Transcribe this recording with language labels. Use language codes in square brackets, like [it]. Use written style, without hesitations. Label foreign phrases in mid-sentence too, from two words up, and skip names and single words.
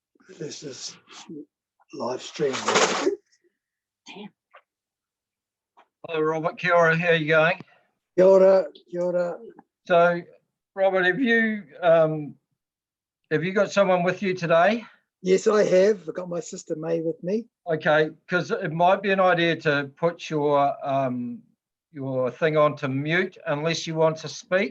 [en] This is live stream. Hello, Robert. [mi] Kia ora, [en] how are you going? [mi] Kia ora, kia ora. [en] So, Robert, have you got someone with you today? Yes, I have. I've got my sister May with me. Okay, because it might be an idea to put your thing on to mute unless you want to speak.